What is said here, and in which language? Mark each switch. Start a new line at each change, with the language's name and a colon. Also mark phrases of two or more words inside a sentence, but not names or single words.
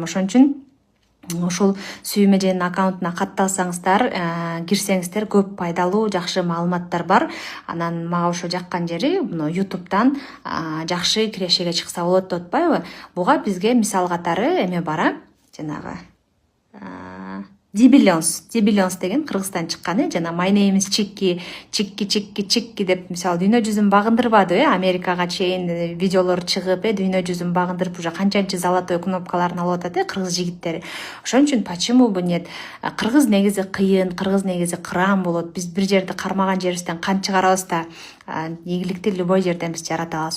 Kyrgyz: Ошон үчүн ушул сүйүм эженин аккаунтуна катталсаңыздар, кирсеңиздер, көп пайдалуу, жакшы маалыматтар бар. Анан мага ошо жаккан жери муну ютубтан жакшы кирешеге чыкса болот деп атпайбы? Буга бизге мисал катары эме бар, жанагы Дибиллионс деген Кыргызстан чыккан, жана My name is Чикки деп мисалы дүйнө жүзүн багындырбады, Америкага чейин видеолор чыгып, дүйнө жүзүн багындырып уже канчанчы
Russian: золотой кнопкаларын
Kyrgyz: алып атат, кыргыз жигиттери. Ошон үчүн
Russian: почему бы нет?
Kyrgyz: Кыргыз негизи кыйын, кыргыз негизи кыран болот. Биз бир жерди кармаган жерибизден кан чыгарабыз да, ийгиликти любой жерден биз жарата алабыз.